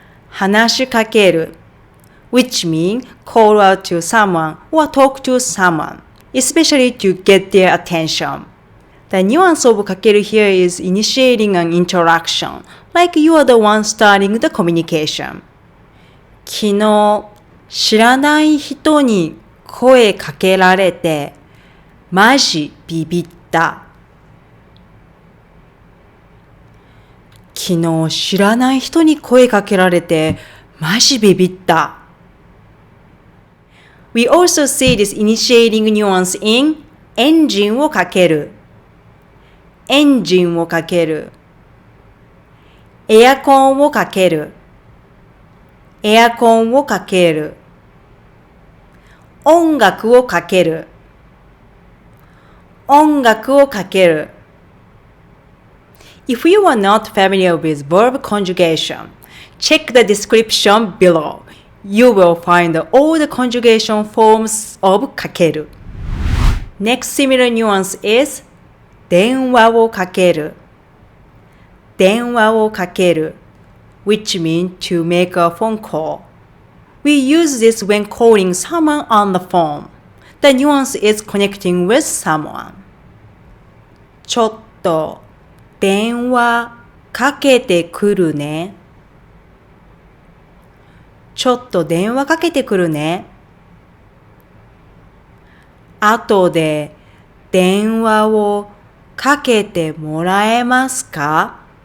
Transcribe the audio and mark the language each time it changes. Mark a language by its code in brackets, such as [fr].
[ja] 話しかける。 [en] which means call out to someone or talk to someone, especially to get their attention. The nuance of かける here is initiating an interaction, like you are the one starting the communication. [ja] 昨日、知らない人に声かけられて、マジビビった。昨日知らない人に声かけられて、マジビビった。 [en] We also see this initiating nuance in エンジンをかける。 [ja] エンジンをかける。エアコンをかける。エアコンをかける。音楽をかける。音楽をかける。 [en] If you are not familiar with verb conjugation, check the description below. You will find all the conjugation forms of かける。 Next similar nuance is 電話をかける。 [ja] 電話をかける。 [en] which means to make a phone call.We use this when calling someone on the phone. The nuance is connecting with someone. [ja] ちょっと電話かけてくるね。ちょっと電話かけてくるね。後で電話をかけてもらえますか？